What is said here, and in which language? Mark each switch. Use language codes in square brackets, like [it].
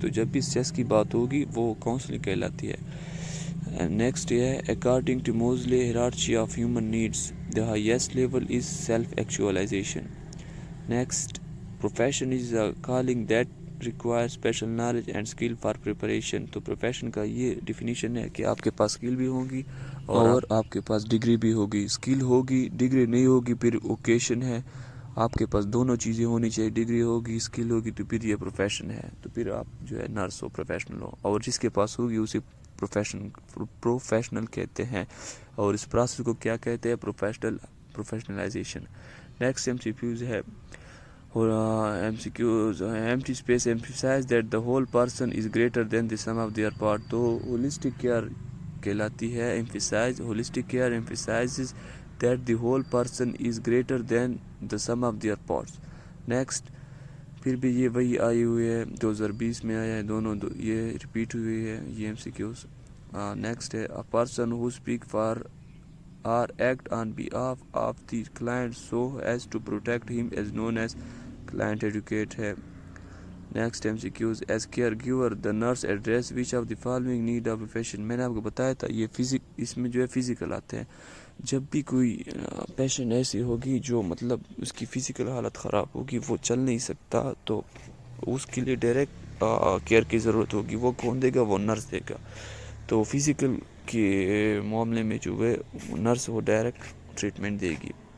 [ur] تو جب بھی اسٹریس کی بات ہوگی وہ کاؤنسلنگ کہلاتی ہے. نیکسٹ یہ ہے, [en] according to Mosley hierarchy of human needs, the highest level is self-actualization. Next, profession is a calling that requires special knowledge and skill for preparation. [ur] تو profession کا یہ definition ہے کہ آپ کے پاس skill بھی ہوگی اور آپ کے پاس ڈگری بھی ہوگی. skill ہوگی, ڈگری نہیں ہوگی, پھر اوکیشن ہے. آپ کے پاس دونوں چیزیں ہونی چاہیے, ڈگری ہوگی, اسکل ہوگی, تو پھر یہ پروفیشن ہے. تو پھر آپ جو ہے نرس ہو, پروفیشنل ہو, اور جس کے پاس ہوگی اسے پروفیشنل کہتے ہیں. اور اس پروسیس کو کیا کہتے ہیں؟ پروفیشنلائزیشن. [en] Next M C Qs ہے, M C Qs empty space emphasize that the whole person is greater than the sum of their part. [ur] تو ہولسٹک کیئر کہلاتی ہے emphasise. [en] Holistic care emphasizes that the whole person is greater than the sum of their parts. [ur] Next, پھر بھی یہ وہی آئی ہوئی ہے, 2020 میں آیا ہے, دونوں یہ ریپیٹ ہوئی ہے یہ ایم سی کیوز. [en] Next ہے, a person who speak for or act on behalf of the client so as to protect him is known as client advocate ہے. Next M C Qs, as caregiver the nurse address which of the following need of a patient. [ur] میں نے آپ کو بتایا تھا یہ اس میں جو ہے فزیکل آتے ہیں. جب بھی کوئی پیشنٹ ایسی ہوگی جو مطلب اس کی فزیکل حالت خراب ہوگی, وہ چل نہیں سکتا, تو اس کے لیے ڈائریکٹ کیئر کی ضرورت ہوگی. وہ کون دے گا؟ وہ نرس دے گا. تو فزیکل کے معاملے میں جو ہے نرس وہ ڈائریکٹ ٹریٹمنٹ دے گی.